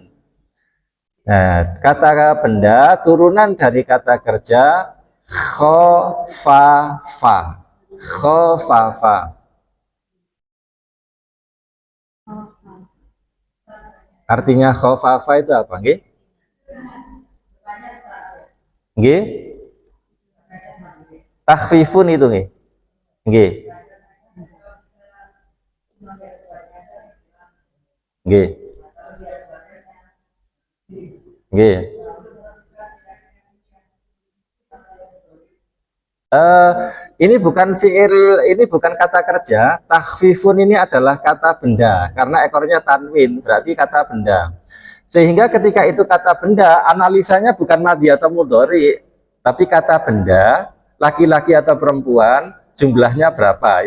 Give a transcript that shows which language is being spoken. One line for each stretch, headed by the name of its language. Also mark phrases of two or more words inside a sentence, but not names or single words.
Indonesian: Nah, kata benda turunan dari kata kerja khofafa. Khofafa. Artinya khofafa itu apa? Nggih? Nggih? Takhfifun itu nggih. Nggih. Nggih. Nggih. Ini bukan fiil, ini bukan kata kerja. Takhfifun ini adalah kata benda karena ekornya tanwin, berarti kata benda. Sehingga ketika itu kata benda, analisanya bukan madhi atau mudhari, tapi kata benda, laki-laki atau perempuan, jumlahnya berapa.